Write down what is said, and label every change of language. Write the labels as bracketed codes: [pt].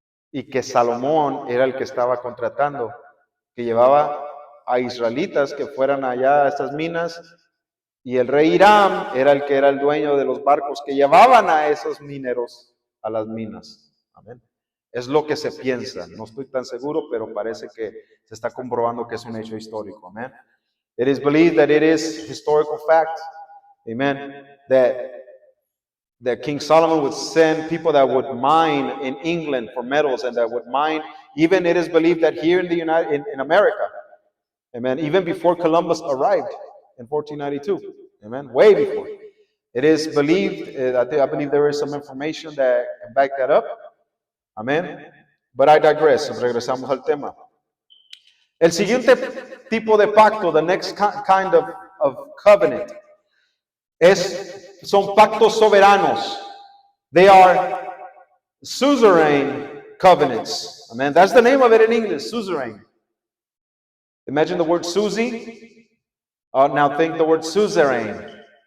[es] Y que Salomón era el que estaba contratando, que llevaba a israelitas que fueran allá a estas minas, y el rey Hiram era el que era el dueño de los barcos que llevaban a esos mineros a las minas. Amén. Es lo que se piensa. No estoy tan seguro, pero parece que se está comprobando que es un hecho histórico. Amén. [en] It is believed that it is historical fact. Amen. That King Solomon would send people that would mine in England for metals, and that would mine. Even it is believed that here in in America, amen, even before Columbus arrived in 1492, amen, way before. It is believed, I believe there is some information that can back that up. [es] Amén. [en] But I digress. [es] Regresamos al tema. El siguiente tipo de pacto, [en] the next kind of covenant, [es] son pactos soberanos. [en] They are suzerain covenants. Amen. That's the name of it in English, suzerain. Imagine the word Susie. Now think the word suzerain.